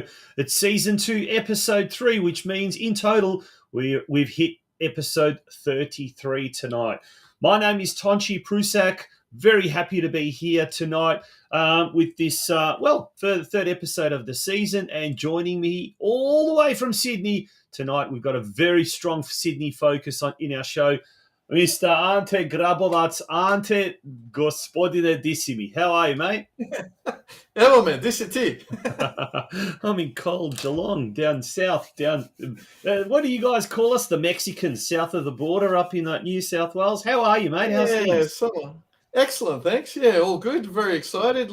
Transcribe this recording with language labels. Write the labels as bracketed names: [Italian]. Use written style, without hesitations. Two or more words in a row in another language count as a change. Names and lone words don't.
[English] It's Season 2, Episode 3, which means in total we've hit Episode 33 tonight. My name is Tonci Prusak. Very happy to be here tonight with this, for the third episode of the season. And joining me all the way from Sydney tonight, we've got a very strong Sydney focus in our show. Mr. [Croatian] Ante Grabovac. Ante, gospodine, di si mi. [English] How are you, mate? [Croatian] Evo me, di si ti? [English] I'm in cold Geelong, down south. What do you guys call us? The Mexicans, south of the border, up in New South Wales. How are you, mate? How's things? Excellent, thanks. Yeah, all good. Very excited.